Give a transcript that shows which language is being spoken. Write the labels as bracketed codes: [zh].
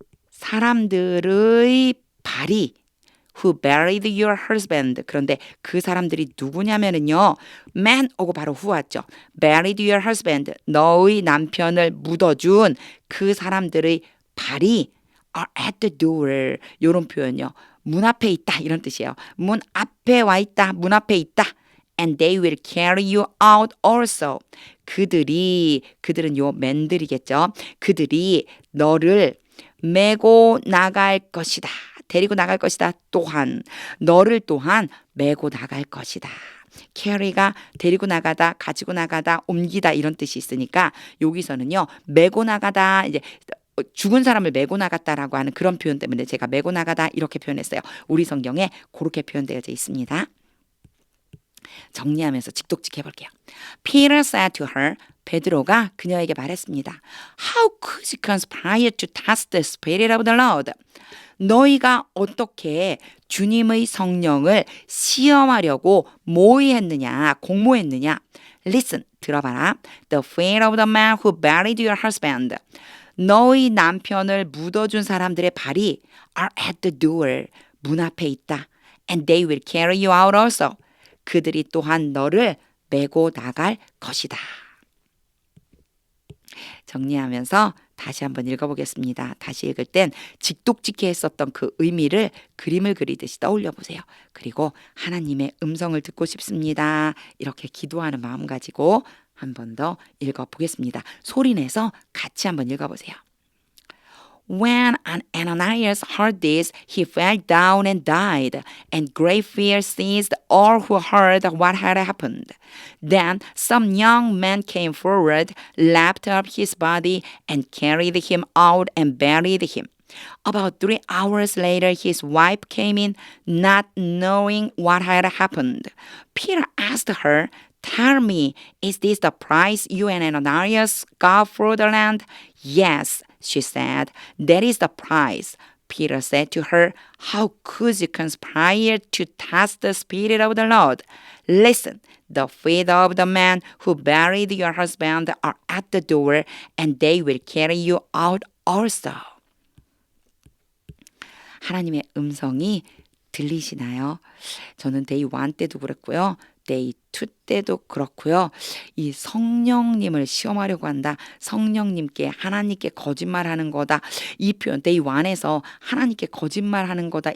[ko] 사람들의 발이 [en] who buried your husband. [ko] 그런데 그 사람들이 누구냐면은요. man 오고 바로 who 왔죠. [en] buried your husband. [ko] 너의 남편을 묻어준 그 사람들의 발이 [en] are at the door. [ko] 이런 표현요. 문 앞에 있다 이런 뜻이에요. 문 앞에 와 있다. 문 앞에 있다. [en] And they will carry you out also. [ko] 그들은 요 맨들이겠죠. 그들이 너를 메고 나갈 것이다. 데리고 나갈 것이다. 또한 너를 또한 메고 나갈 것이다. carry가 데리고 나가다, 가지고 나가다, 옮기다 이런 뜻이 있으니까 여기서는요. 메고 나가다 이제 죽은 사람을 메고 나갔다라고 하는 그런 표현 때문에 제가 메고 나가다 이렇게 표현했어요. 우리 성경에 그렇게 표현되어 있습니다. 정리하면서 직독직 해볼게요. [en] Peter said to her. [ko] 베드로가 그녀에게 말했습니다. [en] How could you conspire to test the spirit of the Lord? [ko] 너희가 어떻게 주님의 성령을 시험하려고 모의했느냐, 공모했느냐? [en] Listen, [ko] 들어봐라. [en] The feet of the man who buried your husband. [ko] 너희 남편을 묻어준 사람들의 발이 [en] are at the door. [ko] 문 앞에 있다. [en] And they will carry you out also. [ko] 그들이 또한 너를 메고 나갈 것이다. 정리하면서 다시 한번 읽어보겠습니다. 다시 읽을 땐 직독직해 했었던 그 의미를 그림을 그리듯이 떠올려 보세요. 그리고 하나님의 음성을 듣고 싶습니다. 이렇게 기도하는 마음 가지고 한 번 더 읽어보겠습니다. 소리내서 같이 한번 읽어보세요. [en] When Ananias heard this, he fell down and died, and great fear seized all who heard what had happened. Then some young men came forward, lapped up his body, and carried him out and buried him. About 3 hours later, his wife came in, not knowing what had happened. Peter asked her, "Tell me, is this the price you and Ananias got for the land?" "Yes," she said, "that is the price." Peter said to her, "How could you conspire to test the Spirit of the Lord? Listen, the feet of the men who buried your husband are at the door, and they will carry you out also." [ko] 하나님의 음성이 들리시나요? 저는 데이 1 때도 그랬고요. 데이 2 때도 그렇고요. 이 성령님을 시험하려고 한다. 성령님께 하나님께 거짓말하는 거다. 이 표현 데이 1에서 하나님께 거짓말하는 거다.